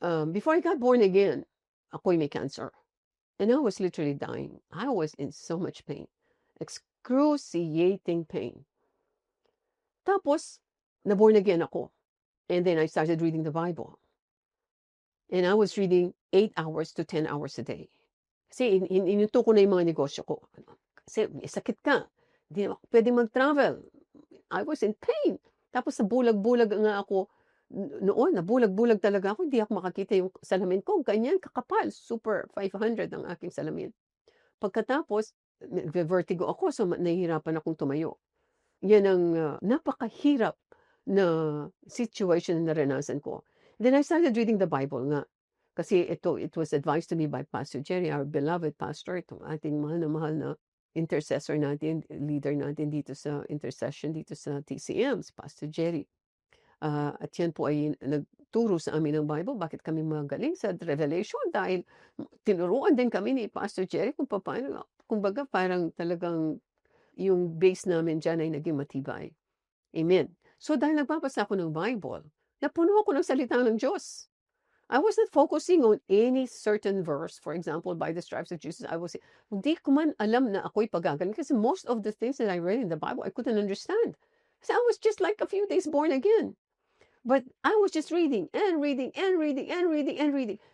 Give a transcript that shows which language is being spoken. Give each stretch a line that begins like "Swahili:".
English: Before I got born again,
Filipino: ako'y may cancer.
English: And I was literally dying. I was in so much pain. Excruciating pain.
Filipino: Tapos, na-born again ako.
English: And then I started reading the Bible. And I was reading 8 hours to 10 hours a day.
Filipino: Kasi inuto ko na yung mga negosyo ko. Kasi may sakit ka. Hindi na ako pwedeng mag-travel.
English: I was in pain.
Filipino: Tapos nabulag-bulag nga ako. Noon, nabulag-bulag talaga ako. Hindi ako makakita yung salamin ko. Ganyan, kakapal. Super 500 ang aking salamin. Pagkatapos, vertigo ako. So, nahihirapan akong tumayo. Yan ang napakahirap na situation na naranasan ko.
English: Then I started reading the Bible nga. Kasi it was advised to me by Pastor Jerry, our beloved pastor,
Filipino: itong ating mahal na intercessor natin, leader natin dito sa intercession, dito sa TCM, si Pastor Jerry. At yan po ay nagturo sa amin ng Bible, bakit kami magaling sa Revelation, dahil tinuruan din kami ni Pastor Jerry kung paano, kumbaga parang talagang yung base namin dyan ay naging matibay. Amen. So dahil nagbabasa ako ng Bible, napuno ako ng salita ng Diyos.
English: I was not focusing on any certain verse. For example, by the stripes of Jesus,
Filipino: hindi ko man alam na ako'y pagagaling
English: kasi most of the things that I read in the Bible, I couldn't understand. So I was just like a few days born again. But I was just reading and reading and reading and reading and reading.